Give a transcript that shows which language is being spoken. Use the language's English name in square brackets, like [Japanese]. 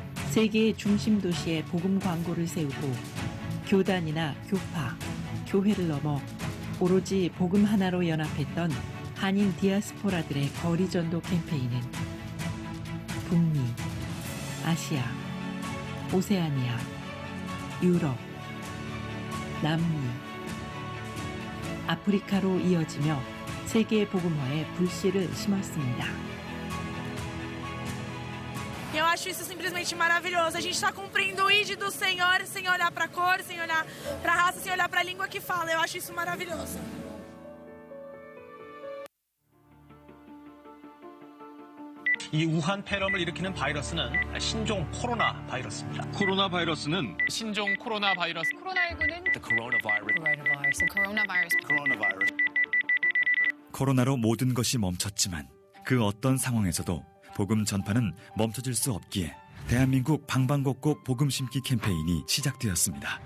[Korean] 세계의 중심 도시에 복음 광고를 세우고 교단이나 교파, 교회를 넘어 오로지 복음 하나로 연합했던 한인 디아스포라들의 거리 전도 캠페인은 북미, 아시아, 오세아니아, 유럽, 남미, 아프리카로 이어지며 세계 복음화에 불씨를 심었습니다. [Portuguese] Eu acho isso simplesmente maravilhoso. A gente está cumprindo o ID do Senhor sem olhar para a cor, sem olhar para a raça, sem olhar para a língua que fala. Eu acho isso maravilhoso. [Korean] 이 우한 폐렴을 일으키는 바이러스는 신종 코로나 바이러스입니다. 코로나 바이러스는 신종 코로나 바이러스. 코로나19는 [English] The coronavirus. [Korean] 코로나로 모든 것이 멈췄지만 그 어떤 상황에서도 복음 전파는 멈춰질 수 없기에 대한민국 방방곡곡 복음 심기 캠페인이 시작되었습니다.